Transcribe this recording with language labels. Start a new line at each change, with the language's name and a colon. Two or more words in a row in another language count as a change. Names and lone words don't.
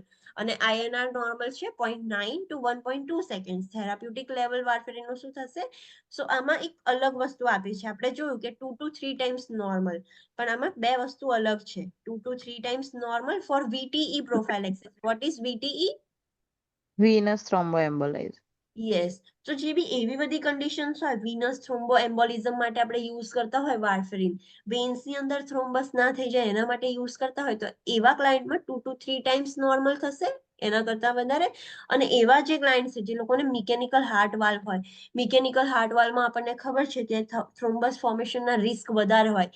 Gujarati: અને INR નોર્મલ છે 0.9 to 1.2 સેકન્ડ.
English: therapeutic level
Gujarati: વાર્ફરીનનું શું થશે? સો આમાં એક અલગ વસ્તુ આપી છે. આપણે જોયું કે
English: 2 to 3 times normal,
Gujarati: પણ આમાં બે વસ્તુ અલગ છે.
English: 2 to 3 times normal for VTE prophylaxis. What is VTE? Venous thromboembolism. યસ.
Gujarati: તો જે બી એવી બધી કન્ડિશન્સ હોય
English: venous thrombo embolism
Gujarati: માટે આપણે યુઝ કરતા હોય વાર્ફરીન, વેન્સની અંદર થ્રોમ્બસ ના થઈ જાય એના માટે યુઝ કરતા હોય, તો એવા ક્લાયન્ટમાં
English: 2 to 3 times normal
Gujarati: થશે, એના કરતા વધારે. અને એવા જે ક્લાયન્ટ છે જે લોકોને
English: mechanical heart valve
Gujarati: હોય,
English: mechanical heart valveમાં
Gujarati: આપણને ખબર છે કે
English: thrombus formationના
Gujarati: રિસ્ક વધારે હોય.